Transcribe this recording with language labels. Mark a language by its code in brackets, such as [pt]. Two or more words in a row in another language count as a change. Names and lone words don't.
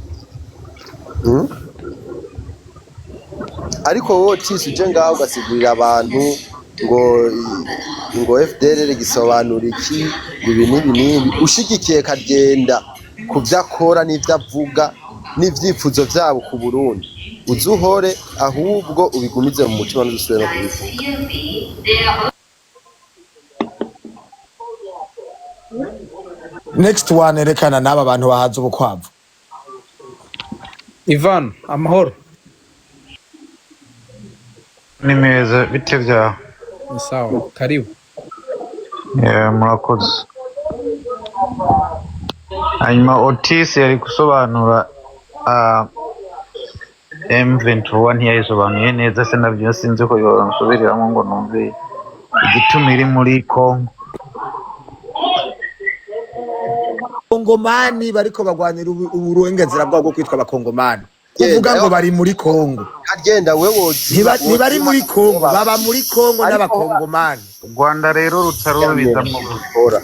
[rn] Ariko wowe uje ngaho ugasigurira abantu ngo FDLR gisobanura iki, ibi n'ibi, ushigikiye Karyenda ku byo akora n'ibyo avuga n'ibyifuzo byabo ku Burundi. uzuhore ahubwo ubigumize mu mutima n'udusubire no kubivuga. [en] Next one [rn] rekana n'aba bantu bahaza ubukwavu. Ivan amahoro Ni meza bite byawe? [sw] ni sawa karibu [rn] Murakoze. Hanyuma Otis yari gusobanura M21 ntiyayisobanuye neza se nabyo sinzi ko yoransubiriramo ngo numve igituma iri muri Congo. Kongomani bariko bagwanira uburenganzira bwabo kwitwa abakongomani. Kuvuga ngo bari muri Congo. Karyenda wewe ntibari muri Congo, baba muri Congo n'abakongomani. Rwanda rero rutarubiza mu gukora.